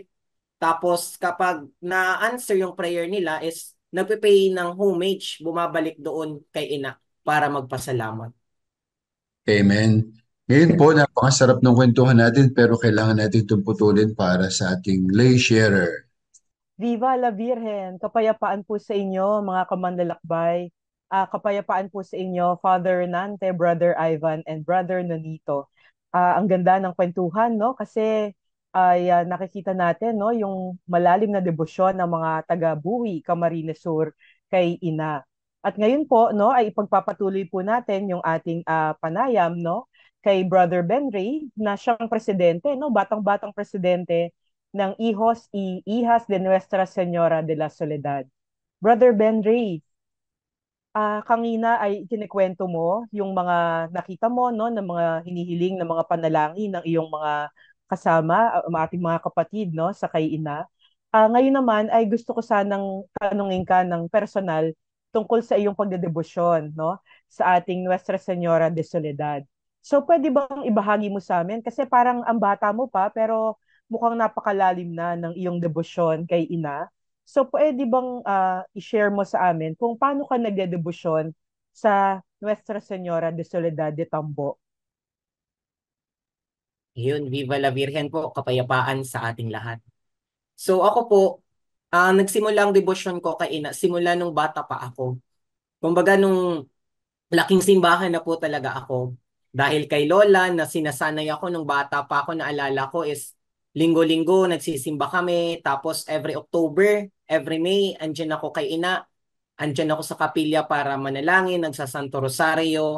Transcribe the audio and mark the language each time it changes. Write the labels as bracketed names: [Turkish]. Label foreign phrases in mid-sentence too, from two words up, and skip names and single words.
[Filipino] Tapos kapag na-answer yung prayer nila is nagpe-pay ng homage, bumabalik doon kay ina para magpasalamat. Amen. Ngayon po, napakasarap ng kwentuhan natin pero kailangan natin itong putulin para sa ating lay sharer. [Spanish] Viva la Virgen! [Filipino] Kapayapaan po sa inyo, mga kamanlalakbay. Kapayapaan po sa inyo, Father Nante, Brother Ivan, and Brother Nonito. Ang ganda ng kwentuhan, no? Kasi nakikita natin, no, yung malalim na debosyon ng mga taga-Buhi, Camarines Sur kay Ina. At ngayon po, no, ay ipagpapatuloy po natin yung ating panayam, no, kay Brother Ben Ray, na siyang presidente, no, batang-batang presidente ng Hijos y Hijas de Nuestra Señora de la Soledad. Brother Ben Ray, kanina ay kinikwento mo yung mga nakita mo, no, ng mga hinihiling ng mga panalangin ng iyong mga kasama, ang ating mga kapatid, no, sa kay ina. Ngayon naman ay gusto ko sanang tanungin ka ng personal tungkol sa iyong pagdedebosyon, no, sa ating Nuestra Señora de Soledad. So pwede bang ibahagi mo sa amin kasi parang ang bata mo pa pero mukhang napakalalim na ng iyong debosyon kay ina. So pwede bang i-share mo sa amin kung paano ka nagdedebosyon sa Nuestra Señora de Soledad de Tambo? Yun, [Spanish] Viva la Virgen [Filipino] po, kapayapaan sa ating lahat. So ako po, nagsimula ang devotion ko kay ina, simula nung bata pa ako. Kumbaga nung laking simbahan na po talaga ako. Dahil kay Lola na sinasanay ako nung bata pa ako, naalala ko is linggo-linggo nagsisimba kami, tapos [English] every October, every May, [Filipino] andyan ako kay ina, andyan ako sa kapilya para manalangin, nagsasanto Rosario.